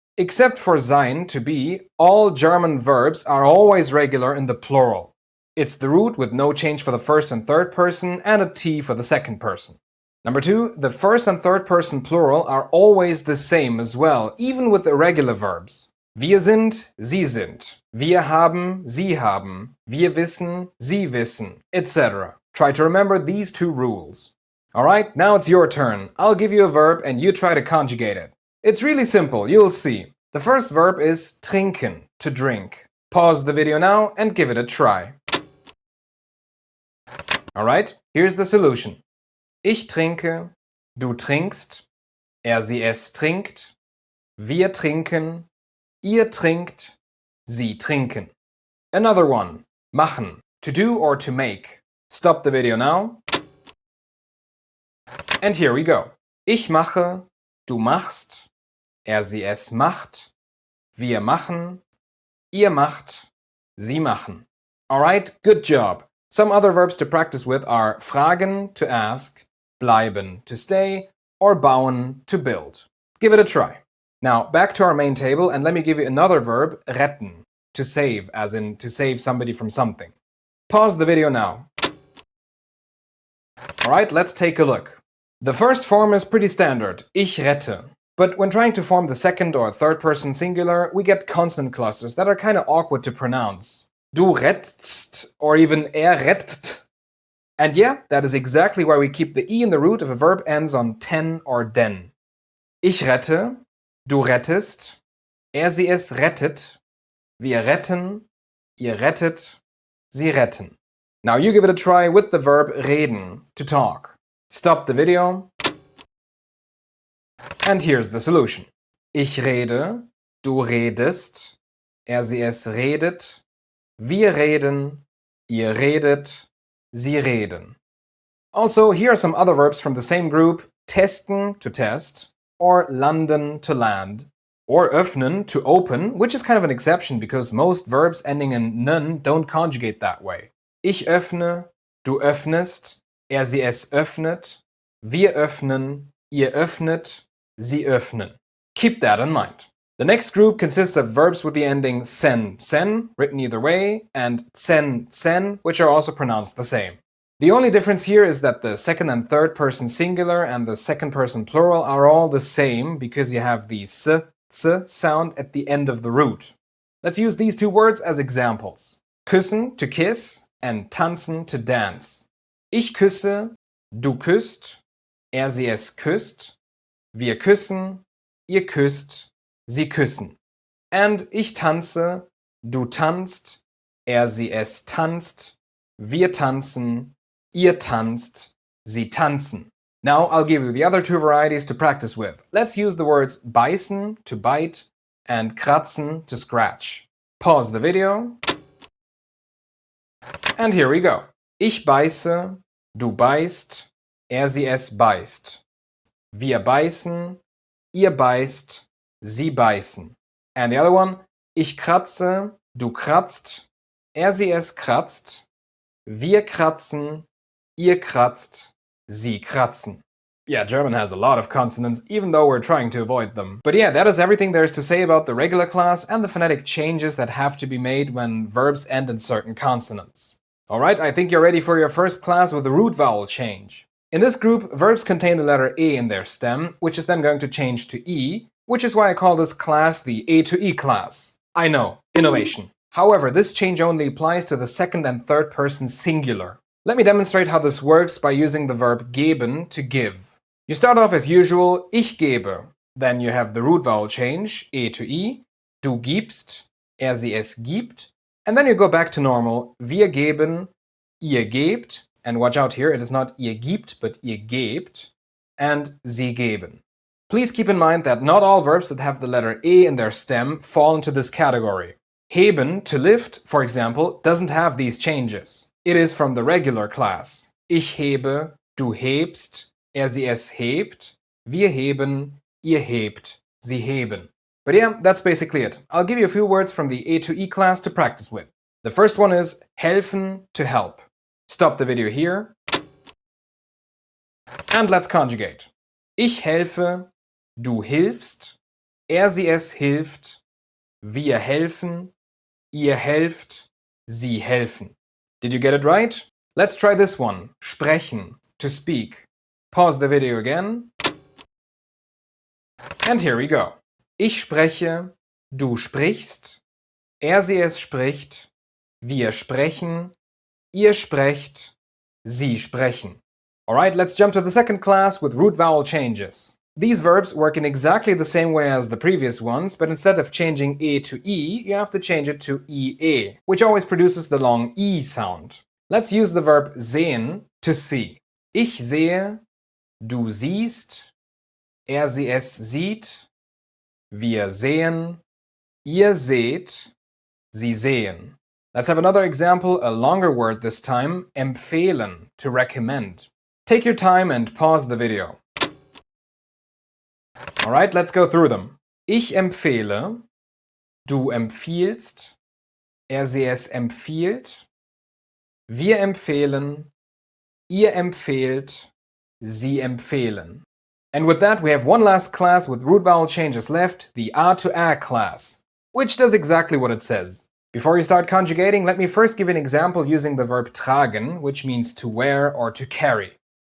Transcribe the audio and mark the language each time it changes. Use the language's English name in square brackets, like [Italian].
[English] Except for sein, to be, all German verbs are always regular in the plural. It's the root with no change for the first and third person and a t for the second person. Number 2, the first and third person plural are always the same as well, even with irregular verbs. [German] Wir sind, sie sind. Wir haben, sie haben. Wir wissen, sie wissen, etc. [English] Try to remember these 2 rules. Alright, now it's your turn. I'll give you a verb and you try to conjugate it. It's really simple, you'll see. The first verb is trinken, to drink. Pause the video now and give it a try. Alright, here's the solution. [German] Ich trinke, du trinkst, sie es trinkt, wir trinken, ihr trinkt, sie trinken. [English] Another one, machen, to do or to make. Stop the video now. And here we go. [German] Ich mache, du machst, sie es macht, wir machen, ihr macht, sie machen. [English] Alright, good job. Some other verbs to practice with are fragen, to ask, bleiben, to stay, or bauen, to build. Give it a try. Now, back to our main table, and let me give you another verb, retten, to save, as in to save somebody from something. Pause the video now. Alright, let's take a look. The first form is pretty standard, [German] ich rette. [English] But when trying to form the second or third person singular, we get consonant clusters that are kind of awkward to pronounce. [German] Du rettst, [English] or even [German] rettet. [English] And yeah, that is exactly why we keep the e in the root if a verb ends on ten or den. [German] Ich rette, du rettest, sie es rettet, wir retten, ihr rettet, sie retten. [English] Now you give it a try with the verb reden, to talk. Stop the video. And here's the solution. [German] Ich rede, du redest, sie es redet, wir reden, ihr redet, sie reden. [English] Also, here are some other verbs from the same group: testen, to test, or landen, to land, or öffnen, to open, which is kind of an exception because most verbs ending in nen don't conjugate that way. [German] Ich öffne, du öffnest, sie es öffnet, wir öffnen, ihr öffnet, sie öffnen. [English] Keep that in mind. The next group consists of verbs with the ending sen, sen, written either way, and tzen, tzen, which are also pronounced the same. The only difference here is that the second and third person singular and the second person plural are all the same because you have the s, ts sound at the end of the root. Let's use these two words as examples. Küssen, to kiss, and tanzen, to dance. [German] Ich küsse, du küsst, sie es küsst, wir küssen, ihr küsst, sie küssen. [English] And [German] ich tanze, du tanzt, sie es tanzt, wir tanzen, ihr tanzt, sie tanzen. [English] Now I'll give you the other two varieties to practice with. Let's use the words beißen, to bite, and kratzen, to scratch. Pause the video. And here we go. [German] Ich beiße, du beißt, sie es beißt. Wir beißen, ihr beißt, sie beißen. [English] And the other one, [German] ich kratze, du kratzt, sie es kratzt, wir kratzen, ihr kratzt, sie kratzen. [English] Yeah, German has a lot of consonants, even though we're trying to avoid them. But yeah, that is everything there is to say about the regular class and the phonetic changes that have to be made when verbs end in certain consonants. Alright, I think you're ready for your first class with the root vowel change. In this group, verbs contain the letter E in their stem, which is then going to change to E, which is why I call this class the A to E class. I know, innovation. However, this change only applies to the second and third person singular. Let me demonstrate how this works by using the verb geben, to give. You start off as usual, [German] ich gebe. [English] Then you have the root vowel change, E to E. [German] Du gibst, sie es gibt. [English] And then you go back to normal, [German] wir geben, ihr gebt. [English] And watch out here, it is not [German] ihr gibt, [English] but [German] ihr gebt, [English] and [German] sie geben. [English] Please keep in mind that not all verbs that have the letter E in their stem fall into this category. Heben, to lift, for example, doesn't have these changes. It is from the regular class. [German] Ich hebe, du hebst, sie es hebt, wir heben, ihr hebt, sie heben. [English] But yeah, that's basically it. I'll give you a few words from the A to E class to practice with. The first one is helfen, to help. Stop the video here. And let's conjugate. [German] Ich helfe, du hilfst, sie es hilft, wir helfen, ihr helft, sie helfen. [English] Did you get it right? Let's try this one. Sprechen, to speak. Pause the video again. And here we go. [German] Ich spreche, du sprichst, sie es spricht, wir sprechen, ihr sprecht, sie sprechen. [English] Alright, let's jump to the second class with root vowel changes. These verbs work in exactly the same way as the previous ones, but instead of changing E to E, you have to change it to IE, which always produces the long E sound. Let's use the verb sehen, to see. [German] Ich sehe, du siehst, sie es sieht, wir sehen, ihr seht, sie sehen. [English] Let's have another example, a longer word this time, empfehlen, to recommend. Take your time and pause the video. Alright, let's go through them. [German] Ich empfehle, du empfiehlst, sie es empfiehlt, wir empfehlen, ihr empfehlt, sie empfehlen. [English] And with that, we have one last class with root vowel changes left, the A to A class, which does exactly what it says. Before you start conjugating, let me first give an example using the verb tragen, which means to wear or to carry.